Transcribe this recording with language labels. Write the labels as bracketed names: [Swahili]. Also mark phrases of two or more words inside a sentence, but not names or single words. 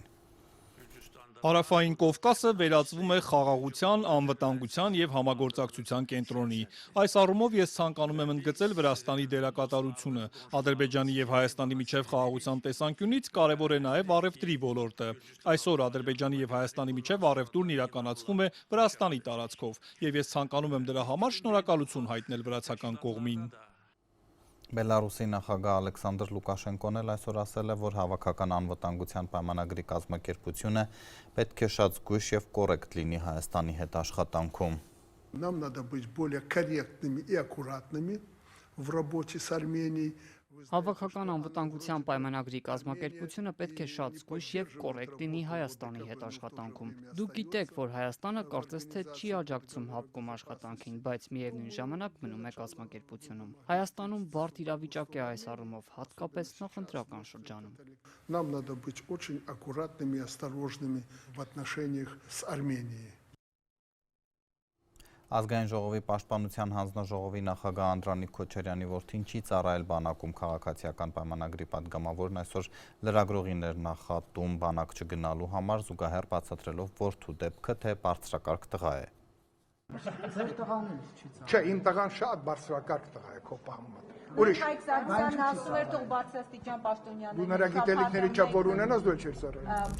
[Armenian] Հարավային Կովկասը վերածվում է խաղաղության, անվտանգության եւ համագործակցության կենտրոնի։ Այս առումով ես ցանկանում եմ ընդգծել Վրաստանի դերակատարությունը։ Ադրբեջանի եւ Հայաստանի միջև խաղաղության տեսանկյունից կարեւոր է նաեւ առևտրի ոլորտը։ Այսօր Ադրբեջանի եւ Հայաստանի միջև առևտուրն իրականացվում է Վրաստանի տարածքով, եւ ես ցանկանում եմ դրա համար շնորհակալություն հայտնել վրացական կողմին։ Բելարուսի նախագահ Ալեքսանդր Լուկաշենկոն էլ այսօր ասել է, որ հավաքական անվտանգության պայմանագրի կազմակերպությունը պետք է շատ զգույշ եւ կոռեկտ լինի Հայաստանի հետ աշխատանքում։ [Russian] Нам надо быть более корректными и аккуратными в работе с Арменией. [Armenian] Հավաքական անվտանգության պայմանագրի կազմակերպությունը պետք է շատ զգույշ եւ կոռեկտ լինի Հայաստանի հետ աշխատանքում։ Դուք գիտեք, որ Հայաստանը կարծես թե չի աջակցում հապկում աշխատանքին, բայց միևնույն ժամանակ մնում է կազմակերպությունում։ Հայաստանում բարդ իրավիճակ է այս առումով, հատկապես նախընտրական շրջանում։ [Russian] Нам надо быть очень аккуратными и осторожными в отношениях с Арменией. [Armenian] Ազգային ժողովի պաշտպանության հանձնաժողովի նախագահ Անդրանիկ Քոչարյանի որդին չի ծառայել բանակում քաղաքացիական պայմանագրի պատգամավորն այսօր լրագրողին էր նախատում բանակ չգնալու համար, զուգահեռ բացատրելով որդու դեպքը, թե բարձրակարգ տղա է։ Չէ, իմ տղան շատ բարձրակարգ տղա է քո պահմատ։ Ուրիշ դու նրա գիտելիքների չափ որ ունենաս դու չես ծառայել։